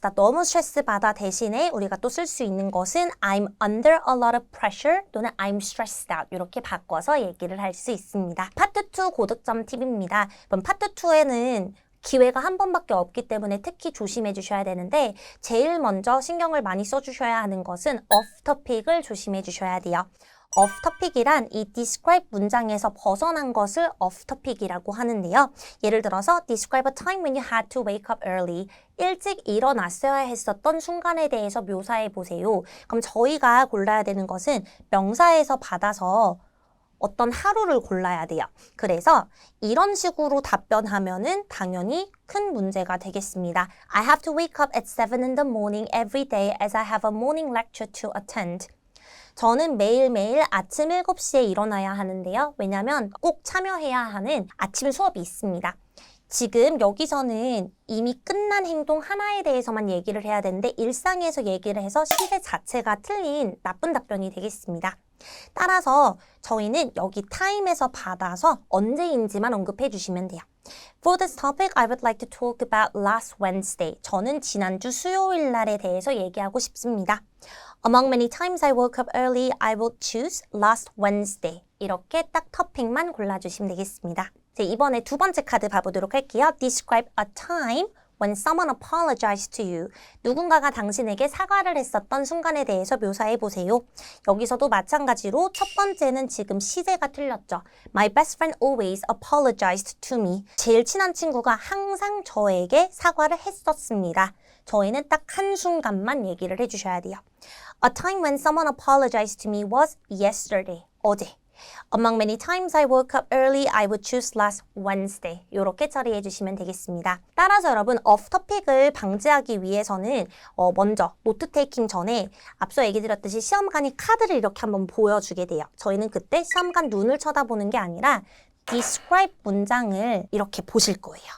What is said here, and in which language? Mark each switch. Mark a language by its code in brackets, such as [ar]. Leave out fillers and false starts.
[ko] 나 너무 스트레스 받아 대신에 우리가 또 쓸 수 있는 것은 [en] I'm under a lot of pressure [ko] 또는 [en] I'm stressed out [ko] 이렇게 바꿔서 얘기를 할 수 있습니다. 파트 2 고득점 팁입니다. 그럼 파트 2에는 기회가 한 번밖에 없기 때문에 특히 조심해 주셔야 되는데 제일 먼저 신경을 많이 써주셔야 하는 것은 off topic을 조심해 주셔야 돼요. off topic이란 이 describe 문장에서 벗어난 것을 off topic이라고 하는데요. 예를 들어서 [en] describe a time when you had to wake up early. [ko] 일찍 일어났어야 했었던 순간에 대해서 묘사해 보세요. 그럼 저희가 골라야 되는 것은 명사에서 받아서 어떤 하루를 골라야 돼요. 그래서 이런 식으로 답변하면은 당연히 큰 문제가 되겠습니다. [en] I have to wake up at 7 in the morning every day as I have a morning lecture to attend. [ko] 저는 매일매일 아침 7시에 일어나야 하는데요. 왜냐하면 꼭 참여해야 하는 아침 수업이 있습니다. 지금 여기서는 이미 끝난 행동 하나에 대해서만 얘기를 해야 되는데 일상에서 얘기를 해서 시제 자체가 틀린 나쁜 답변이 되겠습니다. 따라서 저희는 여기 time에서 받아서 언제인지만 언급해 주시면 돼요. [en] For this topic, I would like to talk about last Wednesday. [ko] 저는 지난주 수요일 날에 대해서 얘기하고 싶습니다. [en] Among many times I woke up early, I will choose last Wednesday. [ko] 이렇게 딱 토픽만 골라주시면 되겠습니다. 이번에 두 번째 카드 봐보도록 할게요. [en] Describe a time when someone apologized to you. [ko] 누군가가 당신에게 사과를 했었던 순간에 대해서 묘사해 보세요. 여기서도 마찬가지로 첫 번째는 지금 시제가 틀렸죠. [en] My best friend always apologized to me. [ko] 제일 친한 친구가 항상 저에게 사과를 했었습니다. 저희는 딱 한순간만 얘기를 해주셔야 돼요. [en] A time when someone apologized to me was yesterday. [ko] 어제. [en] Among many times I woke up early, I would choose last Wednesday. [ko] 이렇게 처리해 주시면 되겠습니다. 따라서 여러분, off topic을 방지하기 위해서는 먼저 노트 테이킹 전에 앞서 얘기 드렸듯이 시험관이 카드를 이렇게 한번 보여주게 돼요. 저희는 그때 시험관 눈을 쳐다보는 게 아니라 describe 문장을 이렇게 보실 거예요.